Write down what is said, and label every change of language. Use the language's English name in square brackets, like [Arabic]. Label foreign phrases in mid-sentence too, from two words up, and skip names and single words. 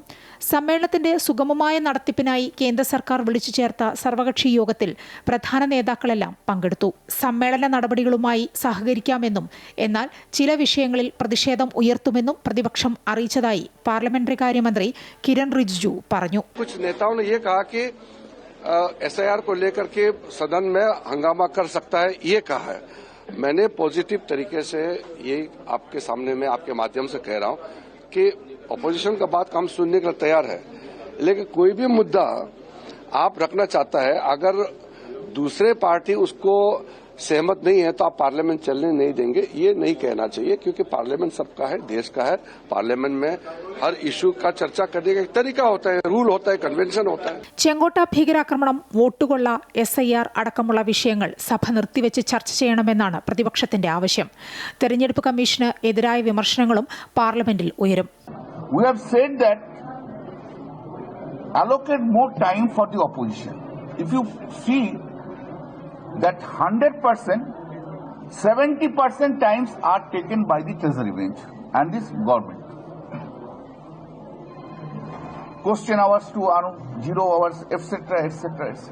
[Malayalam] സമ്മേളനത്തിന്റെ സുഗമമായ നടത്തിപ്പിനായി കേന്ദ്ര സർക്കാർ വിളിച്ചു ചേർത്ത സർവകക്ഷി യോഗത്തിൽ പ്രധാന നേതാക്കളെല്ലാം പങ്കെടുത്തു. സമ്മേളന നടപടികളുമായി സഹകരിക്കാമെന്നും എന്നാൽ ചില വിഷയങ്ങളിൽ പ്രതിഷേധം ഉയർത്തുമെന്നും പ്രതിപക്ഷം അറിയിച്ചതായി പാർലമെന്ററി കാര്യമന്ത്രി കിരൺ റിജിജു പറഞ്ഞു. [Hindi] कुछ नेताओं ने ये कहा कि SIR को लेकर के सदन में हंगामा कर सकता है, ये कहा है. मैंने पॉजिटिव तरीके से ये आपके सामने में आपके माध्यम से कह रहा हूं कि ऑपोजिशन का बात हम सुनने के लिए तैयार है, लेकिन कोई भी मुद्दा आप रखना चाहता है, अगर दूसरे पार्टी उसको सहमत नहीं है तो आप पार्लियामेंट चलने नहीं देंगे, ये नहीं कहना चाहिए. क्योंकि पार्लियामेंट सबका है, देश का है. पार्लियामेंट में हर इशू का चर्चा करने का एक तरीका होता है, रूल होता है, कन्वेंशन होता है. [Malayalam] ചെങ്കോട്ട ഭീകരാക്രമണം, വോട്ടുകൊള്ള, SIR അടക്കമുള്ള വിഷയങ്ങൾ സഭ നിർത്തിവെച്ച് ചർച്ച ചെയ്യണമെന്നാണ് പ്രതിപക്ഷത്തിന്റെ ആവശ്യം. തെരഞ്ഞെടുപ്പ് കമ്മീഷന് എതിരായ വിമർശനങ്ങളും പാർലമെന്റിൽ ഉയരും. [English] We have said that allocate more time for the opposition. If you see that 100%, 70% times are taken by the Treasury bench and this government. Question hours to 0 hours, etc., etc., etc.